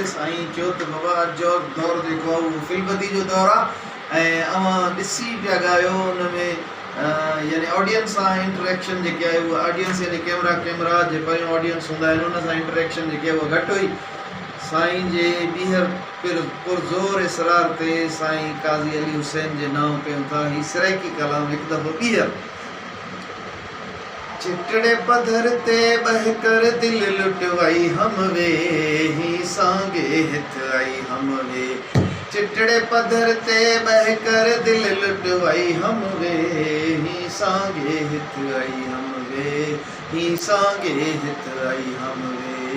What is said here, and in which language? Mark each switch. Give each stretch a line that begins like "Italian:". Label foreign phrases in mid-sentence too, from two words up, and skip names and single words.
Sindhi: साईं चयो त बाबा जो दौर जेको आहे उहो फिल्मदी जो दौर आहे ऐं अवां ॾिसी पिया ॻायो उन में यानी ऑडियंस सां इंटरेक्शन जेकी आहे उहा ऑडियंस यानी कैमरा जे पहिरियों ऑडियंस हूंदा आहिनि उन सां इंटरेक्शन जेकी आहे उहा घटि हुई। साईं जे ॿीहर पुरज़ोर इसरार ते साईं काज़ी अली हुसैन जे नाम कयूं था ही सराइकी कलाम हिकु दफ़ो ॿीहर।
Saraiki: चिटड़े पधर ते बह कर दिल लुटवाई हम वे ही सांगे हित आई हम वे। चिटड़े पधर ते बह कर दिल लुटवाई हम वे ही सांगे हित आई हम वे ही सांगे हित आई हम वे।